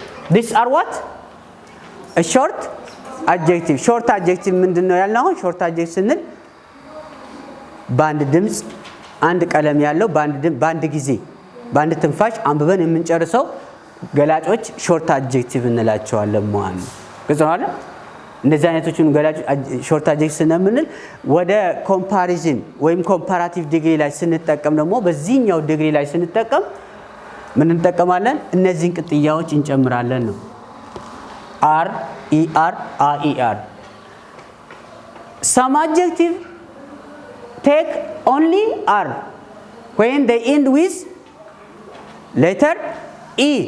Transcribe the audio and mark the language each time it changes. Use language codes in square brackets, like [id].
[en] These are what? A short adjective. [am] Short adjective ምንድነው ያልነው? Short adjective ስንል በአንድ ድምፅ አንድ ቀለም ያለው በአንድ ጊዜ በአንድ ትንፋሽ አንብበን የምንጨርሰው ገላጮች ሾርት አድጀክቲቭ እንላቸዋለን ማለት ነው። ግልጽ ነው አይደል? እንደዚህ አይነቶቹን ገላጮች ሾርት አድጀክቲቭ ስንል ወደ ኮምፓሪዝን ወይም ኮምፓራቲቭ ዲግሪ ላይ ስንጠቀም ደግሞ በዚህኛው ዲግሪ ላይ ስንጠቀም ምን እንጠቀማለን? [en] እነዚህን ቅጥያዎች እንጨምራለን ነው። አር ኢአር አኢአር some adjective take only r when they end with letter e.